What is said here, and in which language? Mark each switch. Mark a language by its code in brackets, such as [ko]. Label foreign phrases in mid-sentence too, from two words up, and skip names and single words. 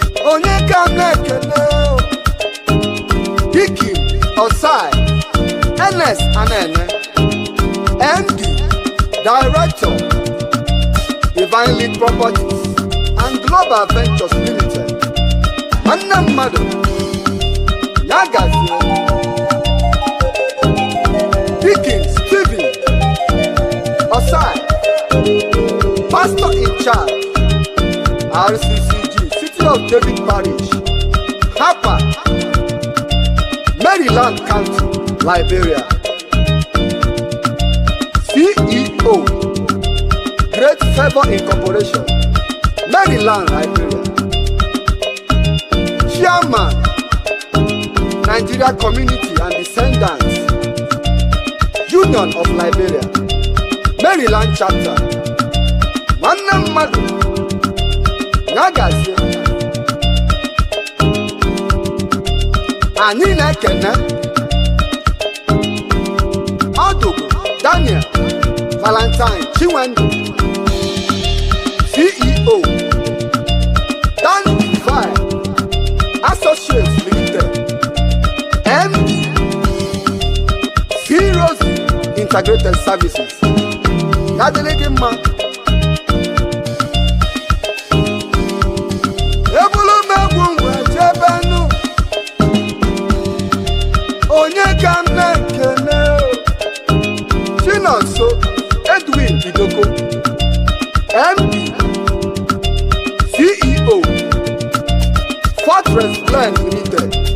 [ig] Onye ka m na-ekene? Diki Osai, N S Anene, M D, Director, Divine Lead Properties and Global Ventures Limited. Nwanne mmadụ, ya gazie. Deacon Stephen Osai, [en] Pastor in Charge, [ig] R C C G, City of David Parish, Harper, Maryland County, Liberia. C E O, Great Favor Incorporation, Maryland, Liberia. Chairman, Nigeria Community and Descendants, Union of Liberia, Maryland Chapter. Nwanne mmadụ, ya gazie. Anyị na-ekene Ọdụgụ Daniel Valentine Chinwendu, C E O, Dan Divine Associates Limited, M D, C Rosie Integrated Services. Ya dịrị gị mma. Ebulu m egwu m wee jebe nụ. Onye ka m na-ekene? Chinonso Edwin Idoko, M D, C E O, Fortress Blend Limited.